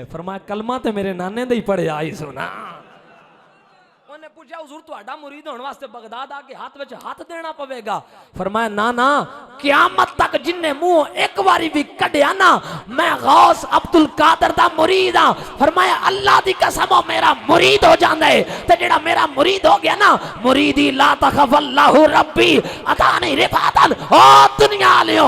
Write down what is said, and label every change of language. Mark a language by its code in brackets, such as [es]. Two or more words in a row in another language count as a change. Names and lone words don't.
[pa] فرمایا کلمہ تے میرے نانے دا ہی پڑھیا آئی سنا۔ انہیں پوچھا حضور تہاڈا مرید ہونے واسطے بغداد آکے ہاتھ وچ ہاتھ دینا پویگا. فرمایا نا نا قیامت تک جنے منہ ایک باری بھی کڈھیا نا میں غوث عبد القادر دا مرید ہاں. فرمایا اللہ دی قسم او میرا مرید ہو جاندا ہے تے جیڑا میرا مرید ہو گیا نا [ar] مريدي لا تخف الله ربي أعطاني رفعة [pa] او دنیا والیو.